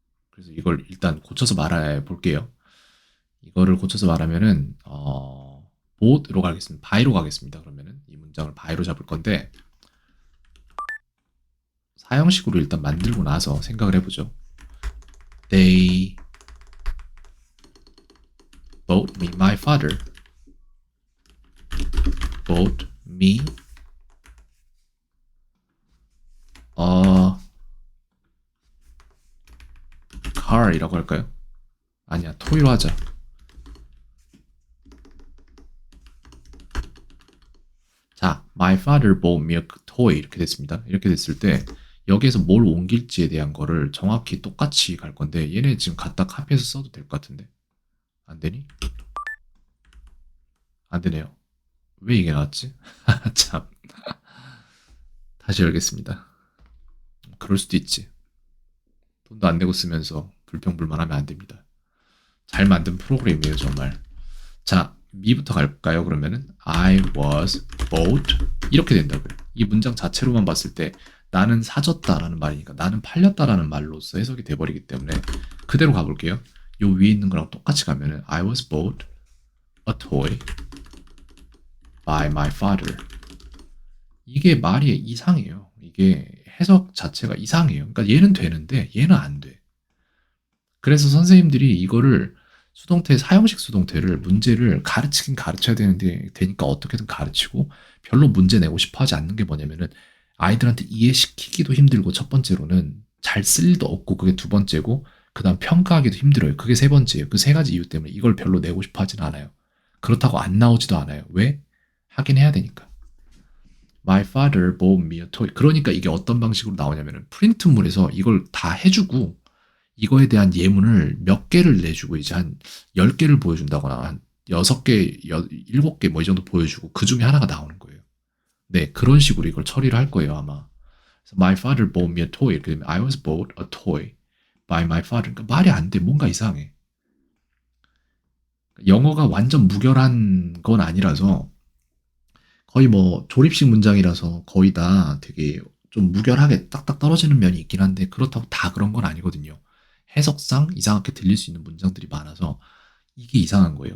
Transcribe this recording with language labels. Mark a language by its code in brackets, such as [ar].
[ko] 그래서 이걸 일단 고쳐서 말해 볼게요. 이거를 고쳐서 말하면은 both로 가겠습니다. by로 가겠습니다. 그러면은 이 문장을 by로 잡을 건데 사형식으로 일단 만들고 나서 생각을 해보죠. [en] They bought me my father. bought me a car [ko] 이라고 할까요? 아니야, toy로 하자. [en] 자, my father bought me a toy [ko] 이렇게 됐습니다. 이렇게 됐을 때 여기에서 뭘 옮길지에 대한 거를 정확히 똑같이 갈 건데 얘네 지금 갖다 카피해서 써도 될 것 같은데 안 되니? 안 되네요. 왜 이게 나왔지? 참. 다시 열겠습니다. 그럴 수도 있지. 돈도 안 내고 쓰면서 불평불만하면 안 됩니다. 잘 만든 프로그램이에요, 정말. 자, 미부터 갈까요? 그러면은 [en] I was bought [ko] 이렇게 된다고요. 이 문장 자체로만 봤을 때 나는 사졌다라는 말이니까 나는 팔렸다라는 말로서 해석이 돼버리기 때문에 그대로 가볼게요. 요 위에 있는 거랑 똑같이 가면은 [en] I was bought a toy by my father. [ko] 이게 말이 이상해요. 이게 해석 자체가 이상해요. 그러니까 얘는 되는데 얘는 안 돼. 그래서 선생님들이 이거를 수동태, 사형식 수동태를 문제를 가르치긴 가르쳐야 되니까 어떻게든 가르치고 별로 문제 내고 싶어 하지 않는 게 뭐냐면은 아이들한테 이해시키기도 힘들고 첫 번째로는 잘 쓸 일도 없고 그게 두 번째고 그다음 평가하기도 힘들어요. 그게 세 번째예요. 그 세 가지 이유 때문에 이걸 별로 내고 싶어 하진 않아요. 그렇다고 안 나오지도 않아요. 왜? 하긴 해야 되니까. [en] My father bought me a toy. [ko] 그러니까 이게 어떤 방식으로 나오냐면은 프린트물에서 이걸 다 해주고 이거에 대한 예문을 몇 개를 내주고 이제 한 10개를 보여준다거나 한 6개, 7개 뭐 이 정도 보여주고 그 중에 하나가 나오는 거예요. 네, 그런 식으로 이걸 처리를 할 거예요, 아마. 그래서 [en] My father bought me a toy. [ko] 이렇게 되면 [en] I was bought a toy by my father. [ko] 그러니까 말이 안 돼. 뭔가 이상해. 영어가 완전 무결한 건 아니라서 거의 뭐 조립식 문장이라서 거의 다 되게 좀 무결하게 딱딱 떨어지는 면이 있긴 한데 그렇다고 다 그런 건 아니거든요. 해석상 이상하게 들릴 수 있는 문장들이 많아서 이게 이상한 거예요.